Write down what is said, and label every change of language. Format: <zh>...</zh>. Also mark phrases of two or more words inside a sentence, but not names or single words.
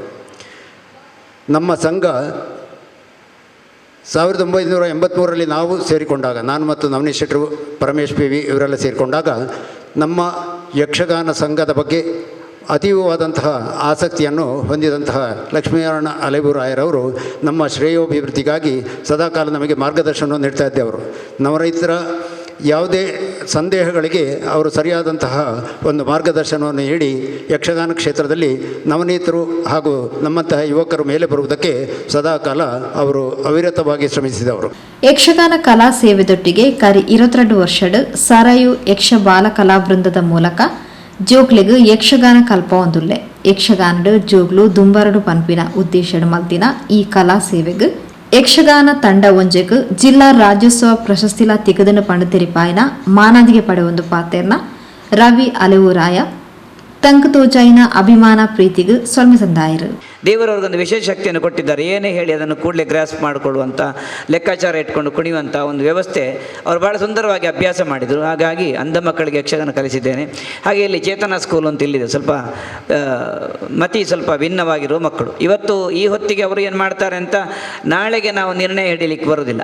<kn>ನಮ್ಮ ಸಂಘ 1983ರಲ್ಲಿ ನಾವು ಸೇರಿಕೊಂಡಾಗ, ನಾನು ಮತ್ತು ನವನೀಶ್ ಶೆಟ್ಟರು, ಪರಮೇಶ್ PV ಇವರೆಲ್ಲ ಸೇರಿಕೊಂಡಾಗ ನಮ್ಮ ಯಕ್ಷಗಾನ ಸಂಘದ ಬಗ್ಗೆ ಅತೀವವಾದಂತಹ ಆಸಕ್ತಿಯನ್ನು ಹೊಂದಿದಂತಹ ಲಕ್ಷ್ಮೀನಾರಾಯಣ ಅಲೆವೂರಾಯರವರು ನಮ್ಮ ಶ್ರೇಯೋಭಿವೃದ್ಧಿಗಾಗಿ ಸದಾಕಾಲ ನಮಗೆ ಮಾರ್ಗದರ್ಶನವನ್ನು ನೀಡ್ತಾ ಇದ್ದವರು. ನವರೈತರ ಯಾವುದೇ ಸಂದೇಹಗಳಿಗೆ ಅವರು ಸರಿಯಾದಂತಹ ಒಂದು ಮಾರ್ಗದರ್ಶನವನ್ನು ನೀಡಿ ಯಕ್ಷಗಾನ ಕ್ಷೇತ್ರದಲ್ಲಿ ನವನೀತರು ಹಾಗೂ ನಮ್ಮಂತಹ ಯುವಕರು ಮೇಲೆ ಬರುವುದಕ್ಕೆ ಸದಾಕಾಲ ಅವರು ಅವಿರತವಾಗಿ ಶ್ರಮಿಸಿದವರು.</kn> <tcy>ಯಕ್ಷಗಾನ ಕಲಾ ಸೇವೆದೊಟ್ಟಿಗೆ ಕರಿ 22 ವರ್ಷದ ಸರಾಯು ಯಕ್ಷ ಬಾಲ ಕಲಾ ವೃಂದದ ಮೂಲಕ ಜೋಕ್ಲೆಗ್ ಯಕ್ಷಗಾನ ಕಲ್ಪೊಂದುಲ್ಲೆ. ಯಕ್ಷಗಾನದ ಜೋಗ್ಲು ದುಂಬರಡು ಪನ್ಪಿನ ಉದ್ದೇಶದ ಮಲ್ತಿನ ಈ ಕಲಾ ಸೇವೆಗ್ ಯಕ್ಷಗಾನ ತಂಡ ಒಂಜೆಗ್ ಜಿಲ್ಲಾ ರಾಜ್ಯೋತ್ಸವ ಪ್ರಶಸ್ತಿಲ ತಿಗದನ ಪಂಡತೆರಿಪಾಯಿನ ಮಾನಾದಿಗೆ ಪಡೆಯೊಂದು ಪಾತೆರ್ನ ರವಿ ಅಲೆವೂರಾಯ ತಂಕ್ ತೋಜಾಯಿನ ಅಭಿಮಾನ ಪ್ರೀತಿಗ್ ಸೊಲ್ಮೆ ತಂದಾಯಿರು.</tcy> <kn>ದೇವರವ್ರಿಗೊಂದು ವಿಶೇಷ ಶಕ್ತಿಯನ್ನು ಕೊಟ್ಟಿದ್ದಾರೆ. ಏನೇ ಹೇಳಿ ಅದನ್ನು ಕೂಡಲೇ ಗ್ರಾಸ್ಪ್ ಮಾಡಿಕೊಳ್ಳುವಂಥ, ಲೆಕ್ಕಾಚಾರ ಇಟ್ಕೊಂಡು ಕುಣಿಯುವಂಥ ಒಂದು ವ್ಯವಸ್ಥೆ ಅವರು ಭಾಳ ಸುಂದರವಾಗಿ ಅಭ್ಯಾಸ ಮಾಡಿದರು. ಹಾಗಾಗಿ ಅಂಧ ಮಕ್ಕಳಿಗೆ ಯಕ್ಷಗಾನ ಕಲಿಸಿದ್ದೇನೆ. ಹಾಗೆ ಇಲ್ಲಿ ಚೇತನ ಸ್ಕೂಲ್ ಅಂತ ಇಲ್ಲಿದೆ, ಸ್ವಲ್ಪ ಸ್ವಲ್ಪ ಭಿನ್ನವಾಗಿರುವ ಮಕ್ಕಳು. ಇವತ್ತು ಈ ಹೊತ್ತಿಗೆ ಅವರು ಏನು ಮಾಡ್ತಾರೆ ಅಂತ ನಾಳೆಗೆ ನಾವು ನಿರ್ಣಯ ಹಿಡಿಲಿಕ್ಕೆ ಬರೋದಿಲ್ಲ.</kn>